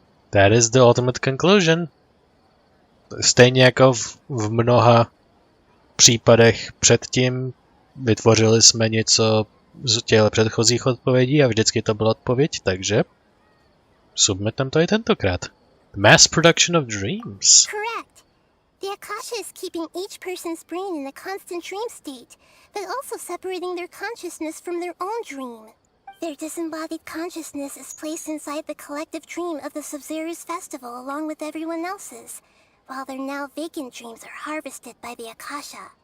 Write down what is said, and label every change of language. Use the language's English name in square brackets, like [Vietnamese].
[English] That is the ultimate conclusion. [Czech] Stejně jako v mnoha případech předtím vytvořili jsme něco z těch předchozích odpovědí a vždycky to byla odpověď, takže submitem to i tentokrát. [English] Mass production of dreams. Correct. The Akasha is keeping each person's brain in a constant dream state, but also separating their consciousness from their own dream. Their disembodied consciousness is placed inside the collective dream of the Sub-Zeru's festival along with everyone else's, while their now vacant dreams are harvested by the Akasha.